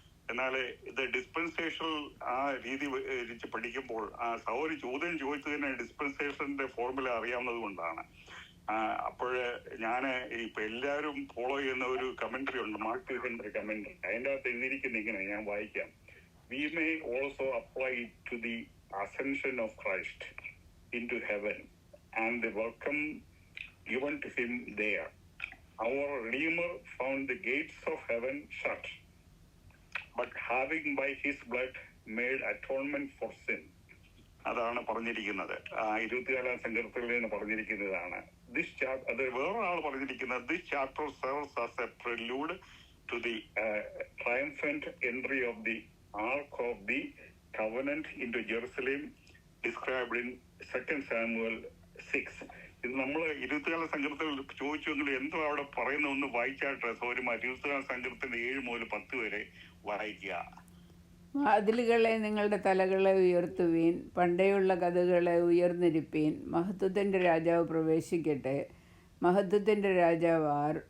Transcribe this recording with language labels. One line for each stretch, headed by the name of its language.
Malayalam: എന്നാൽ ഇത് ഡിസ്പെൻസേഷൻ ആ രീതി വെച്ച് പഠിക്കുമ്പോൾ സൗരി ചോദ്യം ചോദിച്ചതിന് ഡിസ്പെൻസേഷന്റെ ഫോർമുല അറിയാവുന്നത് കൊണ്ടാണ്. അപ്പോഴ് ഞാൻ ഇപ്പൊ എല്ലാവരും ഫോളോ ചെയ്യുന്ന ഒരു കമന്ററി ഉണ്ട്, മാർക്ക് ഹെൻറി കമന്ററി. അതിൻ്റെ അകത്ത് എഴുതിയിരിക്കുന്ന ഇങ്ങനെ, ഞാൻ വായിക്കാം.
English: We may also apply to the ascension of Christ into heaven and the welcome given to him there. Our Redeemer found the gates of heaven shut, but having by his blood made atonement for sin.
Malayalam: അതാണ് പറഞ്ഞിരിക്കുന്നത്. 24-ാം സങ്കീർത്തനത്തിൽ നിന്ന് പറഞ്ഞിരിക്കുന്നതാണ്. അത് വേറൊരാൾ പറഞ്ഞിരിക്കുന്നത്,
English: this chapter serves as a prelude to the triumphant entry of the Ark of the Covenant into Jerusalem described in 2 Samuel 6.
Malayalam: ഇത് നമ്മൾ 24-ാം സങ്കീർത്തനത്തിൽ ചോദിച്ചെങ്കിൽ എന്തോ അവിടെ പറയുന്ന ഒന്ന് വായിച്ചാട്ട് സൗര്യമാ. 24-ാം സങ്കീർത്തനത്തിന്റെ 7 മുതൽ 10 വരെ വായിക്കുക. വാതിലുകളെ നിങ്ങളുടെ തലകളെ ഉയർത്തുവീൻ, പണ്ടേയുള്ള കഥകളെ ഉയർന്നിരിപ്പീൻ. മഹത്വത്തിൻ്റെ രാജാവ് പ്രവേശിക്കട്ടെ. മഹത്വത്തിൻ്റെ രാജാവ് ആർ?